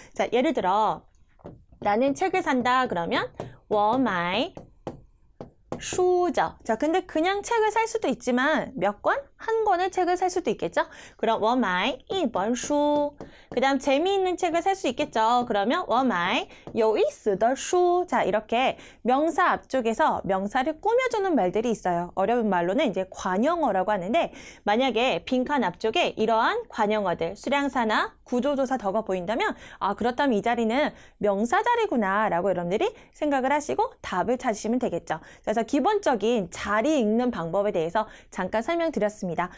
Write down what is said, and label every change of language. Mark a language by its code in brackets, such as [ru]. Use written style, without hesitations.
[ko] 자, 예를 들어 나는 책을 산다 그러면 [zh] 我买书 [ko] 죠. 자, 근데 그냥 책을 살 수도 있지만 몇 권? 한 권의 책을 살 수도 있겠죠? [zh] 그럼 我买一本书. [ko] 그 다음 재미있는 책을 살 수 있겠죠? [zh] 그러면 我买有意思的书. [ko] 자, 이렇게 명사 앞쪽에서 명사를 꾸며주는 말들이 있어요. 어려운 말로는 이제 관형어라고 하는데 만약에 빈칸 앞쪽에 이러한 관형어들, 수량사나 구조조사 덕가 보인다면 그렇다면 이 자리는 명사 자리구나 라고 여러분들이 생각을 하시고 답을 찾으시면 되겠죠. 그래서 기본적인 자리 읽는 방법에 대해서 잠깐 설명드렸습니다. 있습니다.